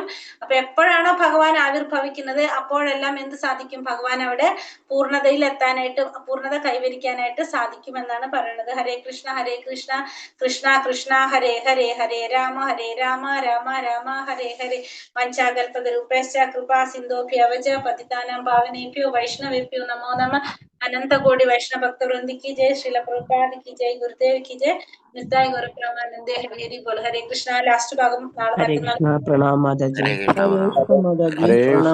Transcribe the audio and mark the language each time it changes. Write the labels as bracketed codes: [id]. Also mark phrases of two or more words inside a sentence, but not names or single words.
[ml] അപ്പൊ എപ്പോഴാണോ ഭഗവാൻ ആവിർഭവിക്കുന്നത് അപ്പോഴെല്ലാം എന്ത് സാധിക്കും? ഭഗവാൻ അവിടെ പൂർണ്ണതയിൽ എത്താനായിട്ട്, പൂർണ്ണത കൈവരിക്കാനായിട്ട് സാധിക്കുമെന്നാണ് പറയുന്നത്. [sa] ഹരേ കൃഷ്ണ കൃഷ്ണ കൃഷ്ണ ഹരേ ഹരേ, ഹരേ രാമ രാമ രാമ ഹരേ ഹരേ. വഞ്ചാകൽപതരൂപേശ്ച കൃപാ സിന്ധോഭ്യവച പതിതാനാം പാവനേഭ്യോ വൈഷ്ണവേഭ്യോ നമോ നമഃ. [hi] अनंत कोटि वैष्णव भक्त वृंद की जय, श्रील प्रभुपाद की जय, गुरुदेव की जय, नित्याय गौर प्रेमानंदे हरि बोल. [sa] हरे कृष्णा. [hi] लास्ट भागम [sa] हरे कृष्णा. [hi] प्रणाम माता जी. [sa] हरे कृष्ण।